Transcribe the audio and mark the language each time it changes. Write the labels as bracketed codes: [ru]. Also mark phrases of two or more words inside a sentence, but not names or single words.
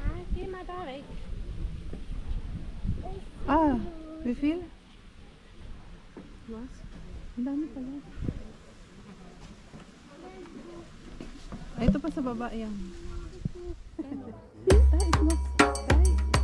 [de] Geh mal da weg. Ah, wie viel? Was? [tl] Ang dami pala. Ay, ito pa sa baba yan. [de] Da is noch 3.